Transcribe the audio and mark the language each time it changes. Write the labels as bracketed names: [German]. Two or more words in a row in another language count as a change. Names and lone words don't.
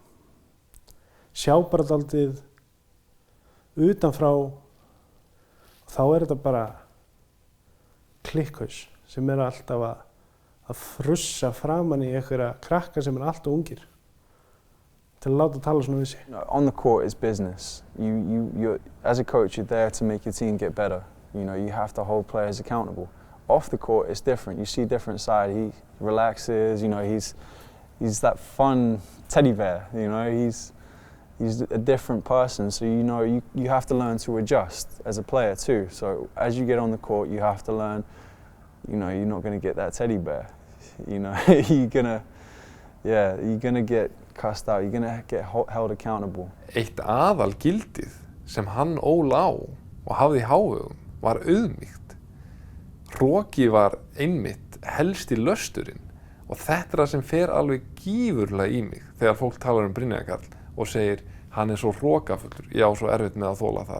[Icelandic] Sjá bara dálítið utanfrá og þá þetta bara klikkhaus sem alltaf að frussa framan í einhverja krakka sem alltaf ungir. Til að láta tala svona við sig. [English] On the court is business. You as a coach, you're there to make your team get better. You have to hold players accountable. Off the court, it's different. You see a different side. He relaxes. He's that fun teddy bear. He's a different person. So you have to learn to adjust as a player too. So as you get on the court, you have to learn. You're not going to get that teddy bear. You're gonna get cussed out, you're gonna get held accountable. [Icelandic] Eitt aðalgildið sem hann ól á og hafði í hávegum var auðmýkt. Hroki var einmitt helsti lösturinn og þetta það sem fer alveg gífurlega í mig þegar fólk talar Brynjar Karl og segir hann svo hrokafullur, ég á svo erfitt með að þola það.